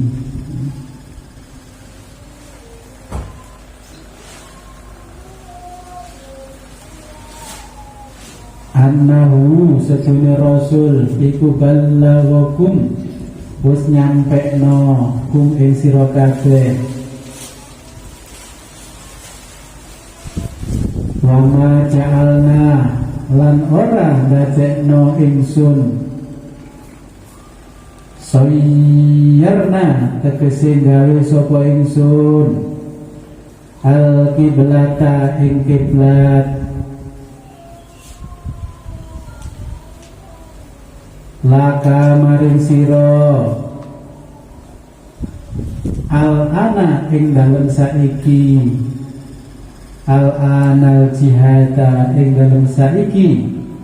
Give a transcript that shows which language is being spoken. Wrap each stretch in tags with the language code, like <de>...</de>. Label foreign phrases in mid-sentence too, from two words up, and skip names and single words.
<jv>Annahu setune rasul iku balaghakum wis nyampekno kum ing sira kabeh.</jv> <ar>وما جعلنا</ar> <jv>lan ora ndadekno ingsun sayyarna tegese gawe sapa ingsun al kiblata ing kiblat laka maring sira al ana ing dalem saiki</jv> <ar>الآن الجهاد</ar> <jv>ing dalem saiki</jv>